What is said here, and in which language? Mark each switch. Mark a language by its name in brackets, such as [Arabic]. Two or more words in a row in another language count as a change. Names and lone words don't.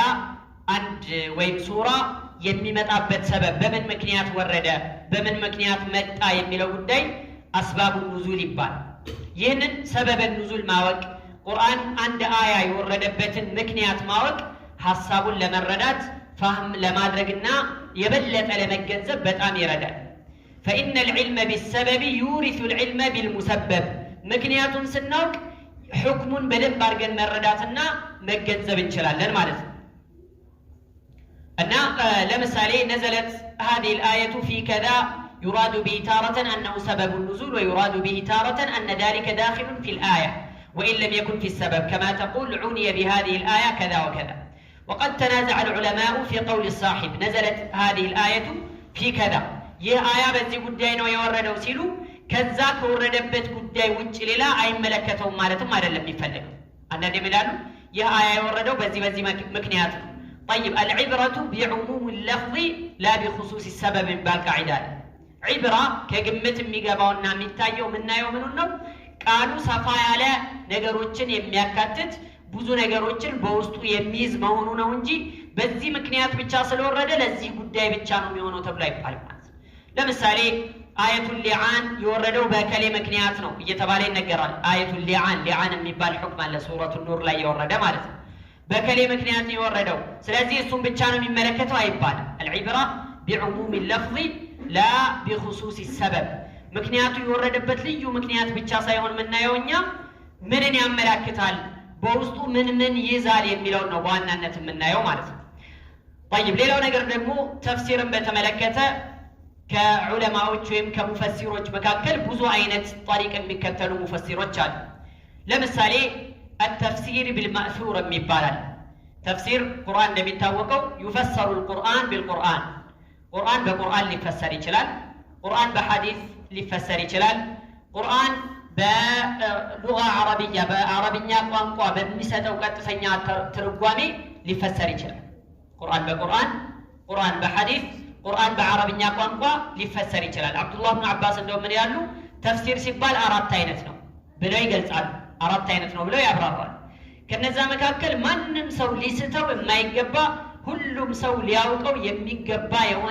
[Amharic] አንድ ወይም ሱራ የሚመጣበት ሰበብ በምን ምክንያት ወረደ፣ በምን ምክንያት መጣ የሚለው ጉዳይ [Arabic] أسباب النزول [Amharic] ይባላል። ይህንን [Arabic] سبب النزول [Amharic] ማወቅ ቁርአን አንድ አያ የወረደበትን ምክንያት ማወቅ ሐሳቡን ለመረዳት ፋህም ለማድረግና የበለጠ ለመገንዘብ በጣም ይረዳል። [Arabic] فإن العلم بالسبب يورث العلم بالمسبب [Amharic] ምክንያቱን ስናውቅ حكمን በደንብ አድርገን መረዳትና መገንዘብ እንችላለን ማለት ነው። እና ለምሳሌ [Arabic] نزلت هذه الآية في كذا يراد به تارة أنه سبب النزول ويراد به تارة أن ذلك داخل في الآية وإن لم يكن في السبب كما تقول عني بهذه الآية كذا وكذا. وقد تنازع العلماء في قول الصاحب نزلت هذه الآية في كذا [Amharic] ይህ አያ በዚህ ጉዳይ ነው የወረደው ሲሉ ከዛ ከወረደበት ጉዳይ ውጭ ሌላ አይመለከተውም ማለትም አይደለም የሚፈልገው። አንዳንዴ ይላሉ ይህ አያ የወረደው በዚህ ምክንያት ነው። [Arabic] طيب العبرة بعموم اللفظ لا بخصوص السبب بالقاعدة عبرة [Amharic] ከግምት የሚገባውና የሚታየው ምናየው ምኑን ነው? ቃሉ ሰፋ ያለ ነገሮችን የሚያካትት ብዙ ነገሮችን በውስጡ የሚይዝ መሆኑ ነው እንጂ በዚህ ምክንያት ብቻ ስለወረደ ለዚህ ጉዳይ ብቻ ነው የሚሆነው ተብሎ አይባልም። ለምሳሌ [Arabic] آية اللعان [Amharic] የወረደው በከሌ ምክንያት ነው እየተባለ ይነገራል። አያቱል ሊዓን የሚባል ሁክም አለ [Arabic] سورة النور [Amharic] ላይ የወረደ ማለት ነው። በከሌ ምክንያት ነው የወረደው ስለዚህ እሱን ብቻ ነው የሚመለከተው አይባልም። [Arabic] العبرة بعموم اللفظ لا بخصوص السبب [Amharic] ምክንያቱ የወረደበት ልዩ ምክንያት ብቻ ሳይሆን ምናየውኛ ምንን ያመላክታል በውስጡ ምን ይዛል የሚለው ነው በዋናነት የምናየው ማለት ነው። طيب ሌላው ነገር ደግሞ ተፍሲርን በተመለከተ ከዑለማዎች ወይም ከሙፈሲሮች መካከል ብዙ አይነት طريق የሚከተሉ ሙፈሲሮች አሉ። ለምሳሌ [Arabic] التفسير بالمأثور [Amharic] የሚባል ተፍሲር ቁርአን እንደሚታወቀው [Arabic] يفسر القرآن بالقرآن [Amharic] ቁርአን በቁርአን ሊፈሰር ይችላል። ቁርአን በሐዲስ ሊፈሰር ይችላል። ቁርአን [Arabic] بلغة عربية [Amharic] በአረብኛ ቋንቋ በሚሰጠው ቀጥተኛ ትርጓሜ ሊፈሰር ይችላል። ቁርአን በቁርአን ቁርአን በሐዲስ ቁርአን በአረብኛ ቋንቋ ሊፈሰር ይችላል። አብዱላህ ኢብኑ አባስ እንደው ምን ያሉ ተፍሲር ሲባል አራት አይነት ነው ብለው ይገልጻሉ። አራት አይነት ነው ብለው ያብራራሉ። ከነዛ መካከል ማንም ሰው ሊስተው የማይገባ ሁሉም ሰው ሊያውቀው የሚገባ የሆነ